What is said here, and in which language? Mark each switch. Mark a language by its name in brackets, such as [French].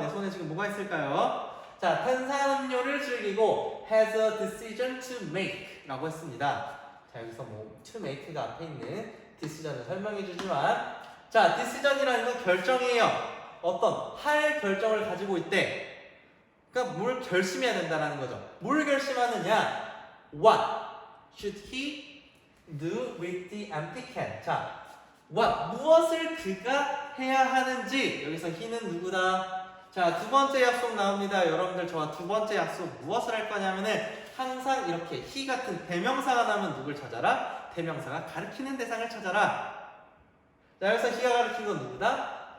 [Korean] 내 손에 지금 뭐가 있을까요? 자, 탄산음료를 즐기고 [English] has a decision to make [Korean] 라고 했습니다. 자, 여기서 뭐 to make가 앞에 있는 decision을 설명해 주지만 자, decision이라는 건 결정이에요. 어떤 할 결정을 가지고 있대. 그러니까 뭘 결심해야 된다는 거죠. 뭘 결심하느냐? [English] What should he do with the empty can? [Korean] 자, what 무엇을 그가 해야 하는지. 여기서 he는 누구다? 자, 두 번째 약속 나옵니다. 여러분들 저와 두 번째 약속 무엇을 할 거냐면은 항상 이렇게 he 같은 대명사가 나면 누굴 찾아라? 대명사가 가리키는 대상을 찾아라. 자, 여기서 he가 가리킨 건 누구다?